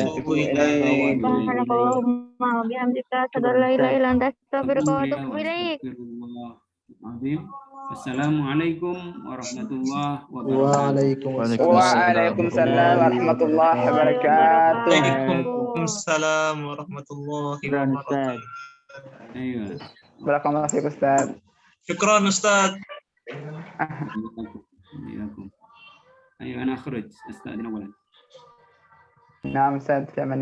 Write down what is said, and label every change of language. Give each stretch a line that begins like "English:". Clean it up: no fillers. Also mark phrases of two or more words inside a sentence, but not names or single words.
Arabic: سبحانك اللهم وبحمدك أشهد أن لا إله إلا أنت أستغفرك وأتوب إليك. السلام عليكم ورحمة الله وبركاته. وعليكم السلام ورحمة الله وبركاته. وعليكم السلام ورحمة الله وبركاته.
Malay: Ayo.
Arabic: بارك الله فيك أستاذ. شكرا أستاذ. Ayo, أنا أخرج. أستغفر الله. نعم أستاذ,